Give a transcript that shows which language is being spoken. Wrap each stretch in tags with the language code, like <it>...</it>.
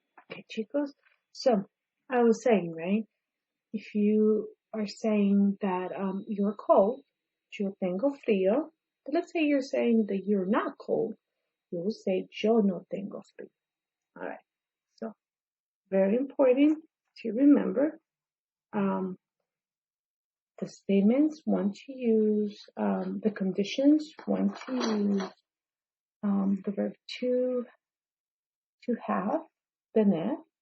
<en>Okay, chicos. So, I was saying, right? If you are saying that you're cold,</en> <es>yo tengo frío.</es> <en>But let's say you're saying that you're not cold. You will say</en> <es>yo no tengo frío.</es> <en>All right. So, very important to remember. The statements want to use the conditions want to use the verb to have, tener.</en>